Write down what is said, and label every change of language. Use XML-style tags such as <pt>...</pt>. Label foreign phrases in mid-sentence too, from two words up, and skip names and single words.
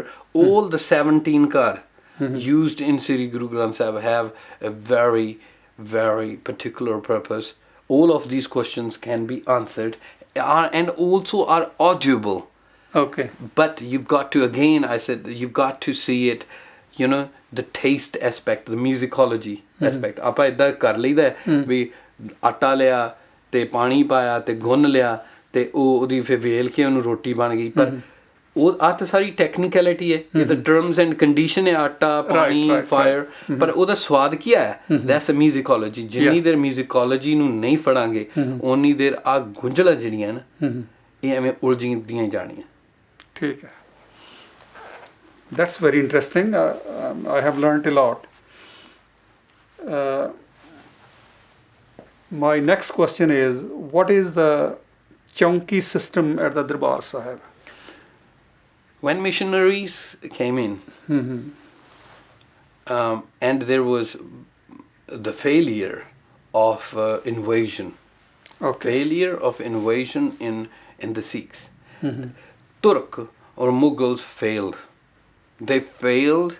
<en>All the 17 kar used in Sri Guru Granth Sahib have a very, very particular purpose. All of these questions can be answered and also are audible. Okay. But you've got to, again, I said, you've got to see it, you know, the taste aspect, the musicology aspect.</en> <pa>ਆਪਾਂ ਇੱਦਾਂ ਕਰ ਲਿੱਤਾ ਵੀ ਆਟਾ ਲਿਆ ਤੇ ਪਾਣੀ ਪਾਇਆ ਤੇ ਗੁੰਨ੍ਹ ਲਿਆ ਤੇ ਓਦੀ ਫੇ ਵੇਲ ਕੇ ਉਹਨੂੰ ਰੋਟੀ ਬਣ ਗਈ. Par ਉਹ ਆ ਤਾਂ ਸਾਰੀ ਟੈਕਨੀਕੈਲਿਟੀ ਹੈ ਇਹ ਤਾਂ</pa> <en>terms and condition</en> <pa>ਹੈ ਆਟਾ ਪਾਣੀ ਫਾਇਰ ਪਰ ਉਹਦਾ ਸਵਾਦ ਕੀ ਹੈ</pa> <en>that's a musicology</en> <pa>ਜਿੰਨੀ ਦੇਰ ਮਿਊਜ਼ਿਕੋਲੋਜੀ ਨੂੰ ਨਹੀਂ ਫੜਾਂਗੇ ਓਨੀ ਦੇਰ ਆ ਗੁੰਝਲਾਂ ਜਿਹੜੀਆਂ ਨਾ ਇਹ ਐਵੇਂ ਉਲਝਦੀਆਂ ਹੀ ਜਾਣੀਆਂ ਠੀਕ ਹੈ</pa> <en>that's very interesting I have learned a lot my next question is what is the chonki system at the Darbar Sahib when missionaries came in and there was the failure of invasion failure of invasion in the Sikhs Turk or Mughals failed they failed</en>